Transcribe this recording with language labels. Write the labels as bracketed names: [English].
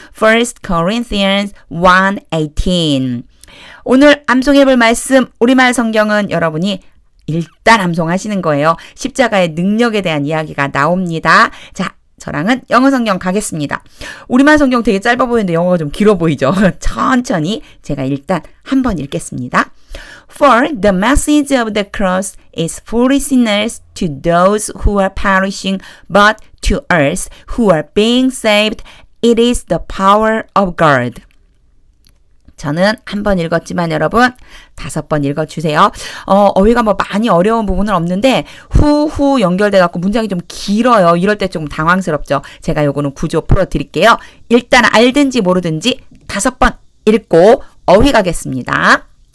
[Korean] First Corinthians 1:18 오늘 암송해 볼 말씀 우리말 성경은 여러분이 일단 암송하시는 거예요. 십자가의 능력에 대한 이야기가 나옵니다. 자, 저랑은 영어 성경 가겠습니다. 우리말 성경 되게 짧아 보이는데 영어가 좀 길어 보이죠? 천천히 제가 일단 한번 읽겠습니다. [English] For the message of the cross is foolishness to those who are perishing, but to us who are being saved, it is the power of God. [Korean] 저는 한 번 읽었지만 여러분 5번 읽어주세요. 어휘가 뭐 많이 어려운 부분은 없는데 후 연결돼 갖고 문장이 좀 길어요. 이럴 때 좀 당황스럽죠. 제가 요거는 구조 풀어드릴게요. 일단 알든지 모르든지 5번 읽고 어휘 가겠습니다.